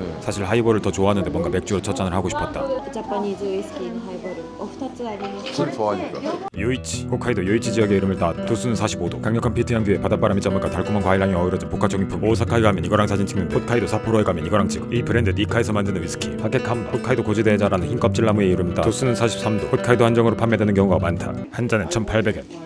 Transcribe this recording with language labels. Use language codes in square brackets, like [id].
[ko] 사실 하이볼을 더 좋아하는데 뭔가 맥주로 첫 잔을 하고 싶었다. [ja] ジャパニーズウイスキーのハイボールお二つあります。 [ko] 술 좋아하니까. 요이치, 홋카이도 요이치 지역의 이름을 따 도수는 45도. 강력한 피트 향기에 바닷바람이 짬물과 달콤한 과일향이 어우러진 복합적인 품. 오사카에 가면 이거랑 사진 찍는 데, 홋카이도 삿포로에 가면 이거랑 찍고. 이 브랜드 니카에서 만드는 위스키 하케칸바. 홋카이도 고지대에 자라는 흰 껍질나무의 이름을 따 도수는 43도. 홋카이도 한정으로 판매되는 경우가 많다. 한 잔에 1,800엔.